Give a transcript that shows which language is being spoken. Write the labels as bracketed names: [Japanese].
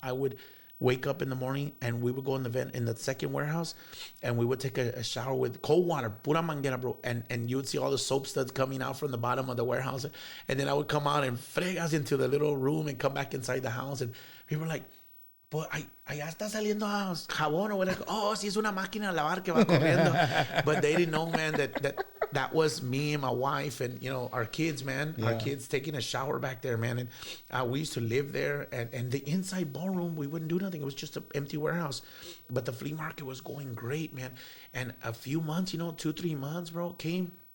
[English] I would wake up in the morning and we would go in the second warehouse and we would take a shower with cold water, [Spanish] pura manguera, [English] bro. And you would see all the soap studs coming out from the bottom of the warehouse. And then I would come out and fregas into the little room and come back inside the house. And people were like, [Spanish] pues allá está saliendo jabón [English] or whatever. [Spanish] Oh, sí, es una máquina de lavar que va corriendo. [English] But they didn't know, man, that was me and my wife and, our kids, man. Yeah. Our kids taking a shower back there, man. And we used to live there. And the inside ballroom, we wouldn't do nothing. It was just an empty warehouse. But the flea market was going great, man. And a few months, 2-3 months, bro, came.